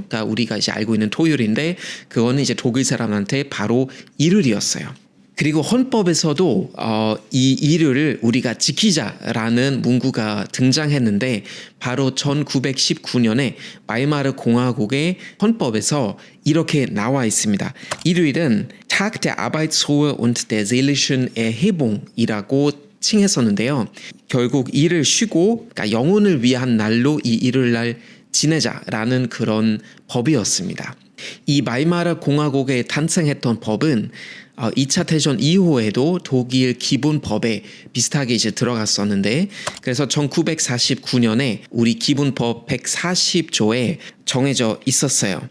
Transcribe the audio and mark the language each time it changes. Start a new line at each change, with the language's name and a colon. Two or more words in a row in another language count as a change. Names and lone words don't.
Korean: 그러니까 우리가 이제 알고 있는 토요일인데 그거는 이제 독일 사람한테 바로 일요일이었어요. 그리고 헌법에서도 이 일요일을 우리가 지키자라는 문구가 등장했는데 바로 1919년에 바이마르 공화국의 헌법에서 이렇게 나와 있습니다. 일요일은
German: Tag der Arbeitsruhe und der seelischen Erhebung
Korean: 이라고 칭했었는데요. 결국 일을 쉬고 그러니까 영혼을 위한 날로 이 일요일날 지내자라는 그런 법이었습니다. 이 바이마르 공화국에 탄생했던 법은 2차 대전 이후에도 독일 기본법에 비슷하게 이제 들어갔었는데 그래서 1949년에 우리 기본법 140조에 정해져 있었어요.